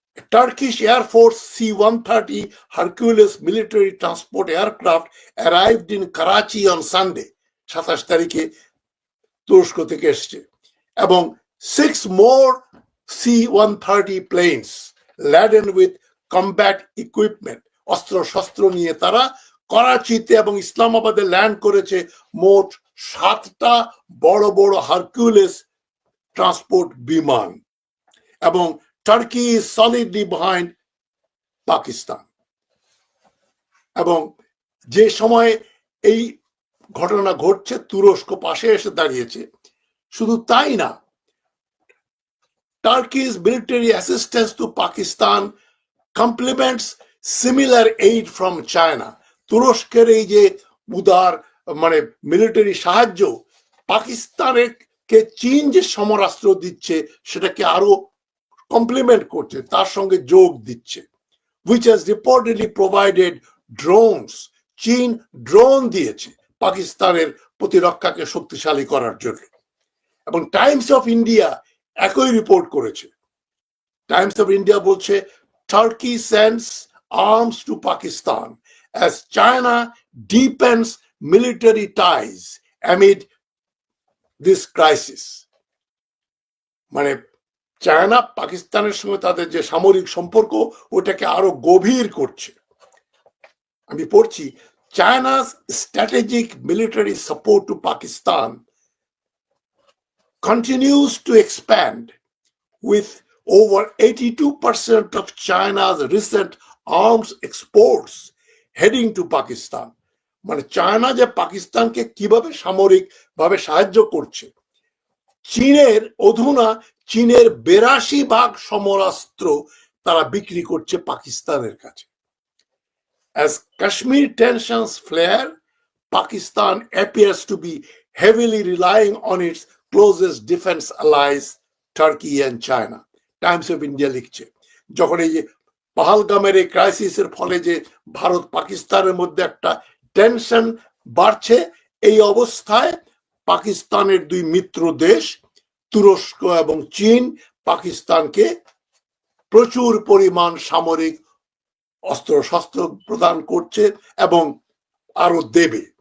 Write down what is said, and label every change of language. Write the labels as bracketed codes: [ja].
[en] Turkish Air Force C-130 Hercules military transport aircraft arrived in Karachi on Sunday, [bn] 27 তারিখে তুরস্ক থেকে এসছে, এবং [en] 6 more C-130 planes laden with combat equipment, [bn] অস্ত্র শস্ত্র নিয়ে তারা করাচিতে এবং ইসলামাবাদে ল্যান্ড করেছে। মোট 7টা বড় বড় হারকিউলিস ট্রান্সপোর্ট বিমান, এবং [en] Turkey is solidly behind Pakistan. [bn] এবং যে সময় এই ঘটনা ঘটছে তুরস্ক পাশে এসে দাঁড়িয়েছে। শুধু তাই না, [en] Turkey's military assistance to Pakistan complements similar aid from China. [bn] তুরস্কের এই যে উদার মানে মিলিটারি সাহায্য পাকিস্তানের কে চীন যে সমরাস্ত্র দিচ্ছে সেটাকে আরো কমপ্লিমেন্ট করছে, তার সঙ্গে যোগ দিচ্ছে। [en] which has reportedly provided drones. [bn] চীন ড্রোন দিয়েছে পাকিস্তানের প্রতিরক্ষাকে শক্তিশালী করার জন্য। এবং টাইমস অফ ইন্ডিয়া একই রিপোর্ট করেছে। টাইমস অফ ইন্ডিয়া বলছে, [en] Turkey sends arms to Pakistan as China deepens military ties amid this crisis. [bn] মানে চায়না পাকিস্তানের সঙ্গে তাদের যে সামরিক সম্পর্ক ওটাকে আরো গভীর করছে। আমি পড়ছি, [en] China's strategic military support to Pakistan continues to expand, with over 82% of China's recent arms exports heading to Pakistan. [bn] মানে চায়না যে পাকিস্তানকে কিভাবে সামরিক ভাবে সাহায্য করছে, চীনের 82% সমরাস্ত্র তারা বিক্রি করছে পাকিস্তানের কাছে। [en] As Kashmir tensions flare, Pakistan appears to be heavily relying on its closest defense allies, Turkey and China. [bn] Times of India লিখছে, যখন এই যে পাহালগামের এই ক্রাইসিসের ফলে যে ভারত পাকিস্তানের মধ্যে একটা টেনশন বাড়ছে, এই অবস্থায় পাকিস্তানের দুই মিত্র দেশ তুরস্ক এবং চীন পাকিস্তানকে প্রচুর পরিমাণ সামরিক অস্ত্র শস্ত্র প্রদান করছে এবং আরো দেবে।